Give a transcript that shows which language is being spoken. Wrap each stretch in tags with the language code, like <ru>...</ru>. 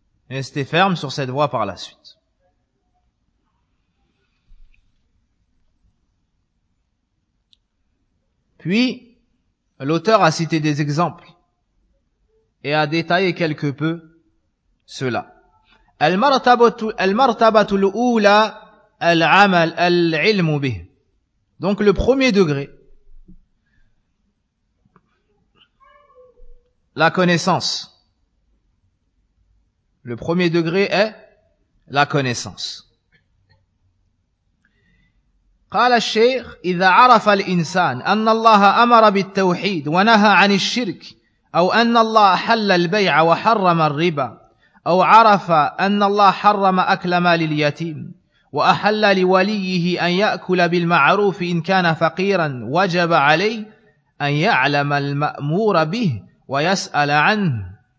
<fr>Restez ferme sur cette voie par la suite. Puis, l'auteur a cité des exemples et a détaillé quelque peu cela.</fr> <ar>المرتبه الاولى العمل العلم به.</ar> <fr>Donc le premier degré, la connaissance. Le premier degré est la connaissance.</fr> <ar>قال الشيخ اذا عرف الانسان ان الله امر بالتوحيد ونهى عن الشرك او ان الله حل البيع وحرم الربا او عرف ان الله حرم اكل مال اليتيم واحل لوليه ان ياكل بالمعروف ان كان فقيرا وجب عليه ان يعلم المامور به ويسال عنه</ar>